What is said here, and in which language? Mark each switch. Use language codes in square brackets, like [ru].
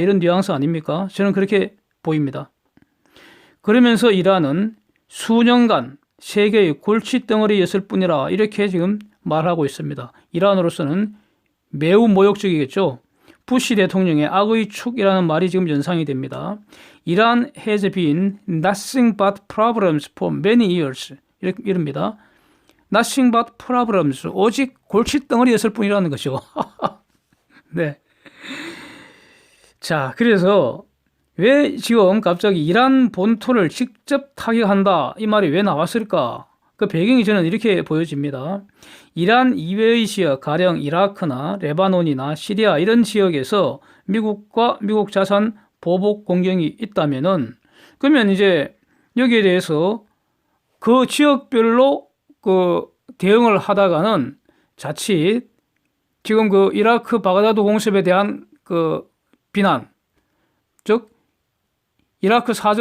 [ko] 이런 뉘앙스 아닙니까? 저는 그렇게 보입니다. 그러면서 이란은 수년간 세계의 골칫덩어리였을 뿐이라 이렇게 지금 말하고 있습니다. 이란으로서는 매우 모욕적이겠죠. 부시 대통령의 악의 축이라는 말이 지금 연상이 됩니다. [en] Iran has been nothing but problems for many years. [ko] 이럽니다. [en] Nothing but problems. [ko] 오직 골칫덩어리였을 뿐이라는 거죠. 네. 자, 그래서 왜 지금 갑자기 이란 본토를 직접 타격한다 이 말이 왜 나왔을까? 그 배경이 저는 이렇게 보여집니다. 이란 이외의 지역, 가령 이라크나 레바논이나 시리아 이런 지역에서 미국과 미국 자산 보복 공격이 있다면은 그러면 이제 여기에 대해서 그 지역별로 대응을 하다가는 자칫 지금 이라크 바그다드 공습에 대한 비난, 즉 이라크